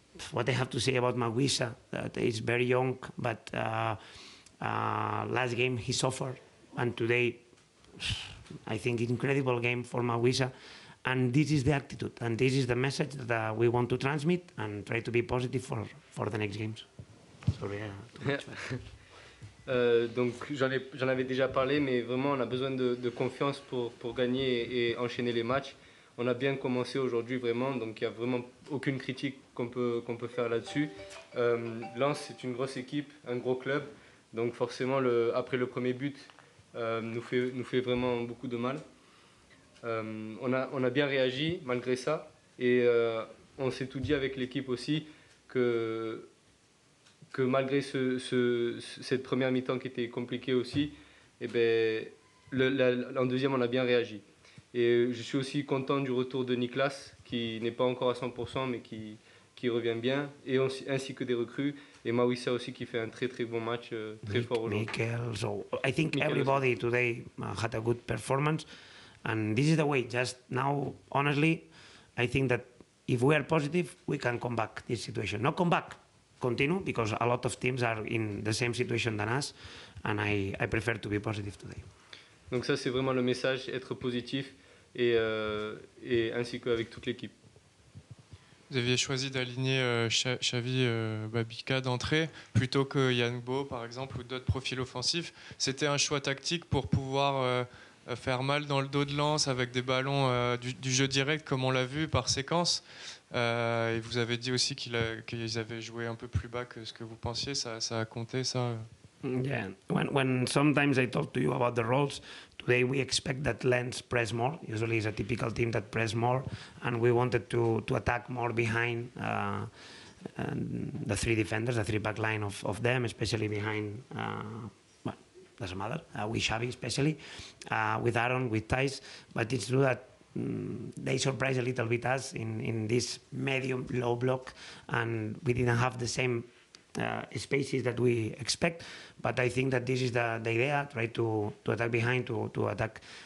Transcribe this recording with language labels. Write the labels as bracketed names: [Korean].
[English] What I have to say about Maguisa, that is very young, but last game he suffered, and today I think incredible game for Maguisa, and this is the attitude, and this is the message that we want to transmit and try to be positive for the next games. Sorry, too much. [French] Donc j'en avais déjà parlé, mais vraiment on a besoin de confiance pour gagner et enchaîner les matchs. On a bien commencé aujourd'hui vraiment, donc il n'y a vraiment aucune critique qu'on peut faire là-dessus. Lens c'est une grosse équipe, un gros club, donc forcément après le premier but nous fait vraiment beaucoup de mal. On a bien réagi malgré ça, et on s'est tout dit avec l'équipe aussi, que malgré cette première mi-temps qui était compliquée aussi, eh ben, en deuxième, on a bien réagi. Et je suis aussi content du retour de Niklas, qui n'est pas encore à 100%, mais qui revient bien, et ainsi que des recrues. Et Mawissa aussi, qui fait un très très bon match, très fort aujourd'hui. [English] Mikel, so I think Mikel everybody today had a good performance, and this is the way. Just now, honestly, I think that if we are positive, we can come back this situation. Not come back, continue, because a lot of teams are in the same situation than us, and I prefer to be positive today. [French] Donc ça, c'est vraiment le message, être positif, et ainsi qu'avec toute l'équipe. Vous aviez choisi d'aligner Xavi Babika d'entrée plutôt que Yann Bo, par exemple, ou d'autres profils offensifs. C'était un choix tactique pour pouvoir faire mal dans le dos de Lens avec des ballons du jeu direct, comme on l'a vu, par séquence. Et vous avez dit aussi qu'ils avaient joué un peu plus bas que ce que vous pensiez. Ça a compté, ça? [English] Yeah, when sometimes I talk to you about the roles, today we expect that Lens press more. Usually it's a typical team that press more, and we wanted to attack more behind the three defenders, the three-back line of them, especially behind, well, doesn't matter, with Xavi especially, with Aaron, with Thijs, but it's true that they surprised a little bit us in this medium low block, and we didn't have the same spaces that we expect, but I think that this is the idea, try to attack behind, to attack.